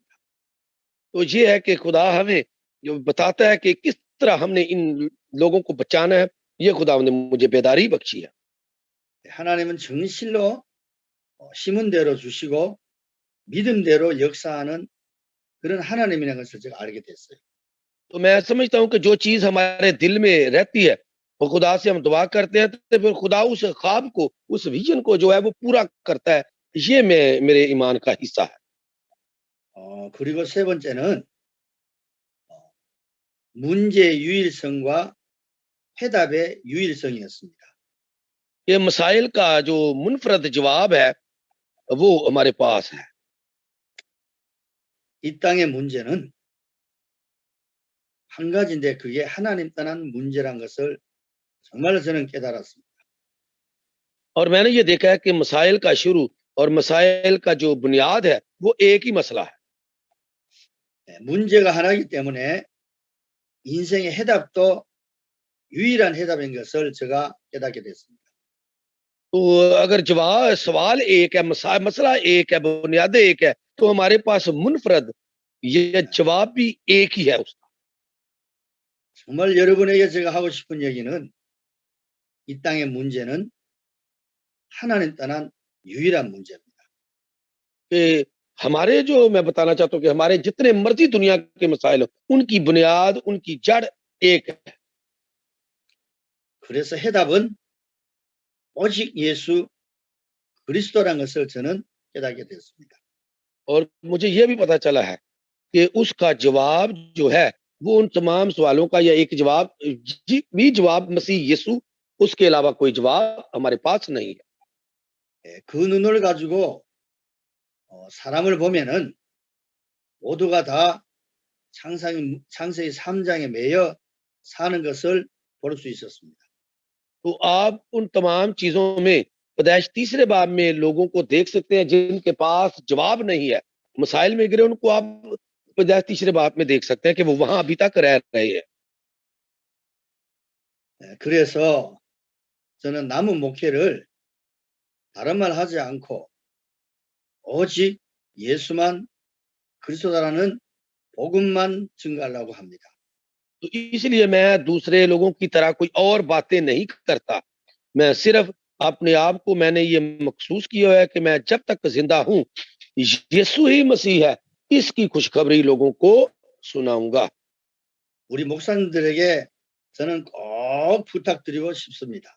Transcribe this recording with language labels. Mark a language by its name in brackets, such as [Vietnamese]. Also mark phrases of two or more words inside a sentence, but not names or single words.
[Urdu] تو یہ ہے کہ خدا ہمیں جو بتاتا ہے کہ کس طرح ہم نے ان لوگوں کو بچانا ہے، یہ خدا نے مجھے بیداری بخشی ہے. [Korean] 하나님은 정실로 심은 대로 주시고 믿음대로 역사하는 그런 하나님이라는 것을 제가 알게 됐어요. [Urdu] تو میں سمجھتا ہوں کہ جو چیز ہمارے دل میں رہتی ہے وہ خدا سے ہم دعا کرتے ہیں تو پھر خدا اس خواب کو، اس وژن کو جو ہے وہ پورا کرتا ہے. یہ میرے ایمان کا حصہ ہے. [Korean] 그리고 세 번째는 문제의 유일성과 해답의 유일성이었습니다. [Urdu] یہ مسائل کا جو منفرد جواب ہے وہ ہمارے پاس ہے. [Korean] 이 땅의 문제는 한 가지인데 그게 하나님 떠난 문제란 것을 정말로 저는 깨달았습니다. [Urdu] اور میں نے یہ دیکھا ہے کہ مسائل کا شروع اور مسائل کا جو بنیاد ہے وہ ایک ہی مسئلہ ہے. [Korean] 문제가 하나이기 때문에 인생의 해답도 유일한 해답인 것을 제가 깨닫게 됐습니다. [Urdu] تو اگر جواب سوال ایک ہے، مسئلہ ایک ہے، بنیاد ایک ہے، تو ہمارے پاس منفرد یہ جواب بھی ایک ہی ہے اس کا. [Korean] 정말 여러분에게 제가 하고 싶은 얘기는 이 땅의 문제는 하나님 떠난 유일한 문제입니다. [Urdu] کہ ہمارے جو میں بتانا چاہتا ہوں کہ ہمارے جتنے مرضی دنیا کے مسائل ہو، ان کی بنیاد، ان کی جڑ ایک ہے. [Korean] 그래서 해답은 오직 예수 그리스도라는 것을 저는 깨닫게 됐습니다. [Urdu] اور مجھے یہ بھی پتہ چلا ہے کہ اس کا جواب جو ہے وہ ان تمام سوالوں کا یا ایک جواب بھی جواب مسیح یسوع، اس کے علاوہ کوئی جواب ہمارے پاس نہیں ہے. [Korean] 그 눈을 가지고 사람을 보면은 모두가 다 창세기 3장에 매여 사는 것을 볼 수 있었습니다. [Urdu] تو آپ ان تمام چیزوں میں پیدائش تیسرے باب میں لوگوں کو دیکھ سکتے ہیں جن کے پاس جواب نہیں ہے، مسائل میں گرے، ان کو آپ پیدائش تیسرے باب میں دیکھ سکتے ہیں کہ وہ وہاں ابھی تک رہ رہے ہیں. [Korean] 그래서 저는 남은 목회를 다른 말 하지 않고 오직 예수만 그리스도라는 복음만 증거하려고 합니다. [Urdu] تو اس لیے میں دوسرے لوگوں کی طرح کوئی اور باتیں نہیں کرتا. میں صرف اپنے آپ کو، میں نے یہ محسوس کیا ہے کہ میں جب تک زندہ ہوں یسوع ہی مسیح ہے، اس کی خوشخبری لوگوں کو سناؤں گا. [Korean] 우리 목사님들에게 저는 꼭 부탁드리고 싶습니다.